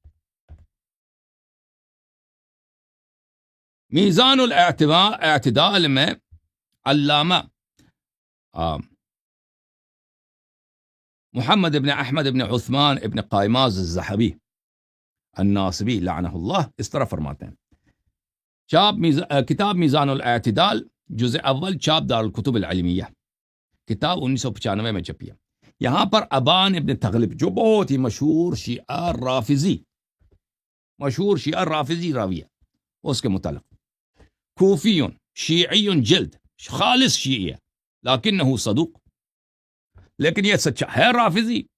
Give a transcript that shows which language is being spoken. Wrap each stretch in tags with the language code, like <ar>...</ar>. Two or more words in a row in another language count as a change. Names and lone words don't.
<ur>میزان الاعتدال میں علامہ محمد ابن احمد ابن عثمان ابن قائماز الذهبی الناصبی</ur> <ar>لعنہ اللہ</ar> <ur>اس طرح فرماتے ہیں. کتاب میزان الاعتدال جزء اول چاپ دار الکتب العلمیہ، کتاب 1995 میں چھپی ہے. یہاں پر ابان ابن تغلب جو بہت ہی مشہور شیعہ رافضی راوی ہے، اس کے متعلق</ur> <ar>کوفی شیعی جلد خالص شیعی</ar> <ur>ہے</ur> <ar>لیکنہ صدوق،</ar> <ur>لیکن یہ سچا ہے رافضی.</ur>